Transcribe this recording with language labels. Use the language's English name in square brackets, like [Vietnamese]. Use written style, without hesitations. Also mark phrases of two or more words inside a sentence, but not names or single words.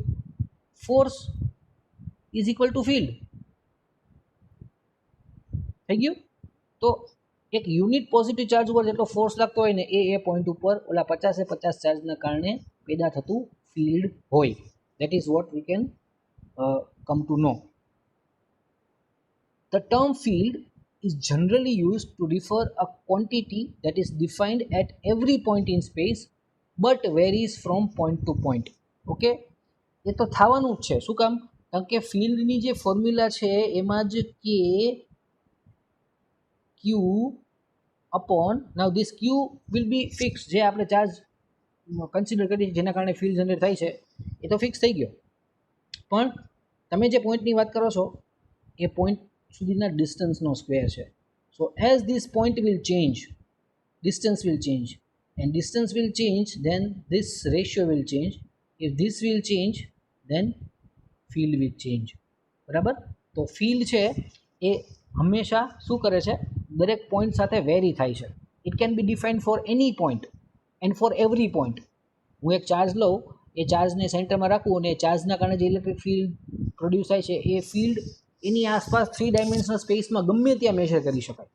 [English] force is equal to field [Gujarati] થઈ ગયું. તો એક યુનિટ પોઝિટિવ ચાર્જ ઉપર જેટલો ફોર્સ લાગતો હોય ને એ પોઈન્ટ ઉપર ઓલા 50 ચાર્જના કારણે પેદા થતું ફિલ્ડ હોય. [English] That is what we can come to know. The term field is generally used to refer a quantity that is defined at every point in space but varies from point to point. [Gujarati] ઓકે, એ તો થવાનું જ છે. શું કામ? કારણ કે ફિલ્ડની જે ફોર્મ્યુલા છે એમાં જ કે [English] q upon, now this q will be fix. [Gujarati] જે આપણે [English] charge consider [Gujarati] કરીએ જેના કારણે [English] field generate [Gujarati] થાય છે એ તો ફિક્સ થઈ ગયો. પણ તમે જે પોઈન્ટની વાત કરો છો એ પોઈન્ટ સુધીના ડિસ્ટન્સનો સ્ક્વેર છે. [English] So as this point will change, distance will change, and distance will change, then this ratio will change. If this will change, then field will change. [Gujarati] બરાબર? તો ફિલ્ડ છે એ હંમેશા શું કરે છે? દરેક પોઈન્ટ સાથે વેરી થાય છે. [English] It can be defined for any point and for every point. [Gujarati] હું એક ચાર્જ લઉં, એ ચાર્જને સેન્ટરમાં રાખું અને ચાર્જના કારણે જે [English] electric field produce [Gujarati] થાય છે એ ફિલ્ડ એની આસપાસ 3 ડાયમેન્શનલ સ્પેસમાં ગમે ત્યાં મેજર કરી શકાય.